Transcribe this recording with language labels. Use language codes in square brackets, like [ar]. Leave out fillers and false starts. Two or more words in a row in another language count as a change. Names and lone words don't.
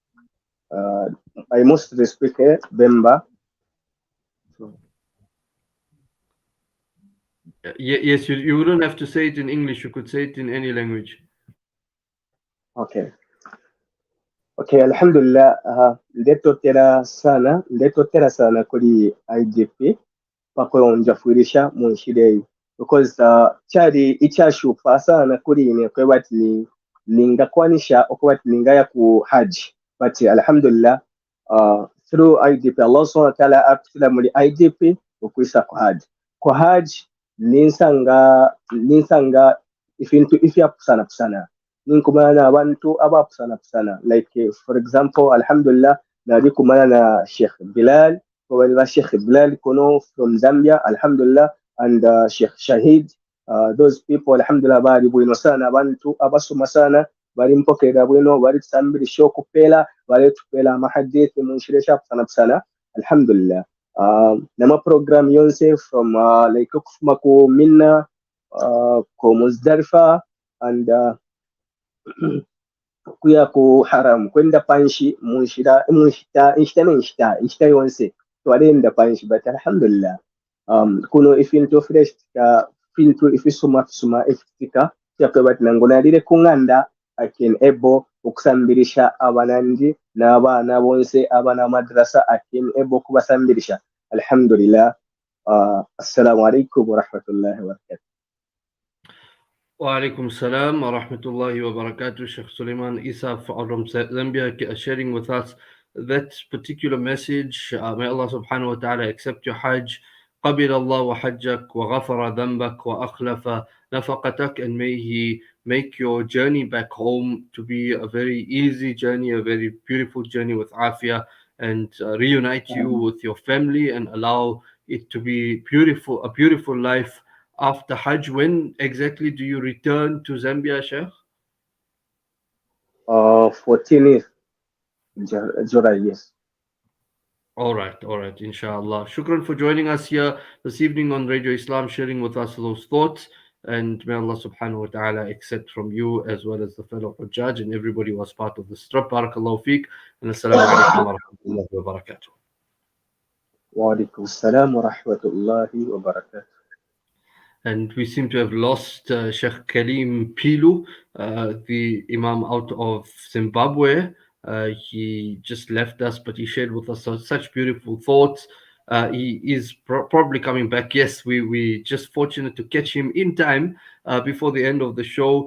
[en] I mostly speak Bemba. So. Yes, you wouldn't have to say it in English, you could say it in any language. Okay. Okay, alhamdulillah, [bem] ndetotera sana kuri IGP pako njafuirisha munshirei, because chari ichashupa sana kuri ine kwebati ningakwanisha okwebati ningaya ku Hajj, but alhamdulillah through IGP [ar] الله سبحانه وتعالى [bem] apsila muri IGP okuisa ku Hajj ninsanga ifintu ifya pusana ninkumana na abantu abapusana, [en] like for example, [bem] alhamdulillah, nadi kumana na Sheikh Bilal, Sheikh Bilal kono [en] from Zambia, [bem] alhamdulillah, and Sheikh Shahid, [en] those people, [bem] alhamdulillah, bari bwino sana abantu abasoma sana, bari mpokera bwino, bari tsambiri shoku pela, bari tupela mahadithi munshiresha pusana, alhamdulillah. Nama program yonse [en] from like [bem] kufuma ku Minna, ku Muzdalifa, and kuya ku haram kwenda panshi munshita yonse twalenda panshi, but alhamdulillah kuno ifintu fresh ka fintu ifisuma ifika yakabati nangonalire kunganda [en] I can able [bem] okusambirisha abanandi n'abaana bonse abana madrasa [en] I can able [bem] kubasambirisha, alhamdulillah. [ar] السلام عليكم ورحمة الله وبركاته. وعليكم السلام ورحمة الله وبركاته. [en] Sheikh Suleiman Isa from Zambia sharing with us that particular message. May Allah [ar] سبحانه وتعالى [en] accept your Hajj. [ar] قبل الله حجك وغفر ذنبك وأخلف نفقتك, [en] and may He make your journey back home to be a very easy journey, a very beautiful journey with afia, and reunite you with your family and allow it to be beautiful, a beautiful life after Hajj. When exactly do you return to Zambia, Sheikh? 14th July, yes. All right, inshallah. Shukran for joining us here this evening on Radio Islam, sharing with us those thoughts. And may Allah [ar] سبحانه وتعالى [en] accept from you as well as the fellow Hujjaj and everybody who was part of this trip. [ar] بارك الله فيك. [en] And [ar] السلام عليكم ورحمة الله وبركاته. وعليكم السلام ورحمة الله وبركاته. [en] And we seem to have lost Sheikh Kalim Pilu, the Imam out of Zimbabwe. He just left us, but he shared with us such beautiful thoughts. He is probably coming back. Yes, we just fortunate to catch him in time before the end of the show.